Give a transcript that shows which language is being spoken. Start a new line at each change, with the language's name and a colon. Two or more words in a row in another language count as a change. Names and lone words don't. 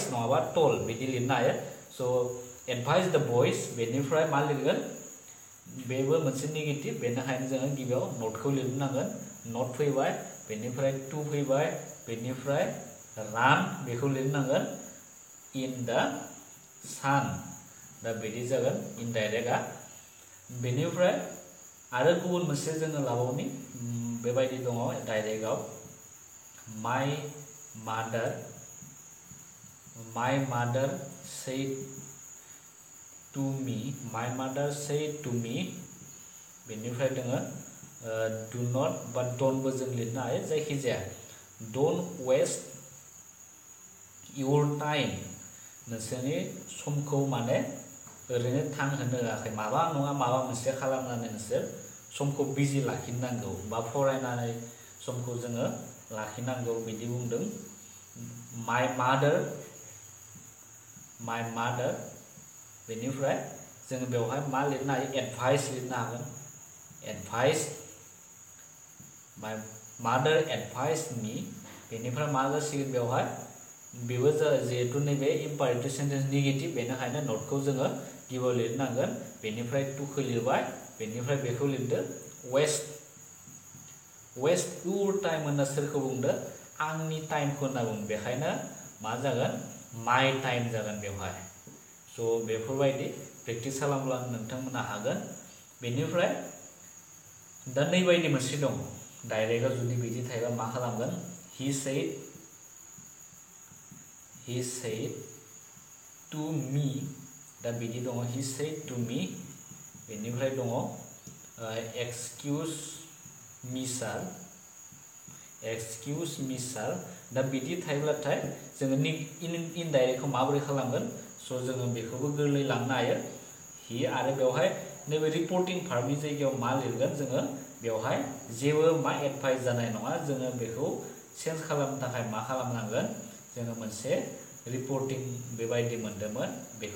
Bodo: नङाबा टल बिदि लिरनो हायो स'
English: advise the boys
Bodo: बेनिफ्राय मा लिरगोन बेबो मोनसे नेगेटिभ बेनिखायनो जोङो गिबियाव नटखौ लिरनो नांगोन नट फैबाय बेनिफ्राय टु फैबाय बेनिफ्राय रान बेखौ लिरनांगोन
English: in the
Bodo: सान दा बिदि जागोन इनडाइरेक्टआ बेनिफ्राय आरो गुबुन मोनसे जोङो लाबावनि बेबायदि दङ डाइरेक्टआव माय
English: मादार said to me
Bodo: बेनिफ्राय दोङो
English: do not बा don't
Bodo: जों लिरनो हायो जायखिजाया
English: don't waste your time
Bodo: नोंसोरनि समखौ माने ओरैनो थांहोनो होआखै माबा नङा माबा मोनसे खालामनानै नोंसोर समखौ बिजि लाखिनांगौ बा फरायनानै समखौ जोङो लाखिनांगौ बिदि बुंदों my mother बेनिफ्राय जोङो बेवहाय मा लिरनो हायो एडभाइस लिरनो हागोन एडभाइस
English: my mother advised me
Bodo: बेनिफ्राय मा जासिगोन बेवहाय बेबो जिहेतु नैबे
English: imperative sentence negative
Bodo: बेनिखायनो नटखौ जोङो गिबियाव लिरनांगोन बेनिफ्राय टुखौ लिरबाय बेनिफ्राय बेखौ लिरदो वेस्ट
English: your time
Bodo: होनना सोरखौ बुंदो आंनि टाइमखौ होनना बुङो बेखायनो मा जागोन
English: my time
Bodo: जागोन बेवहाय स' बेफोरबायदि प्रेक्टिस खालामब्ला नोंथांमोना हागोन बेनिफ्राय दा नैबायदि मोनसे दं डाइरेक्टआव जुदि बिदि थायोबा मा खालामगोन he
English: said to me
Bodo: दा बिदि दङ
English: he said to me
Bodo: बेनिफ्राय दङ
English: excuse me sir
Bodo: दा बिदि थायोब्लाथाय जोङो इनडाइरेक्टखौ माबोरै खालामगोन स' जोङो बेखौबो गोरलै लांनो हायो हि आरो बेवहाय नैबे रिपर्टिं भार्बनि जायगायाव मा लिरगोन जोङो बेवहाय जेबो मा एडभाइस जानाय नङा जोङो बेखौ चेन्ज खालामनो थाखाय मा खालामनांगोन जोङो मोनसे रिपर्टिं बेबायदि मोन्दोंमोन बेखौ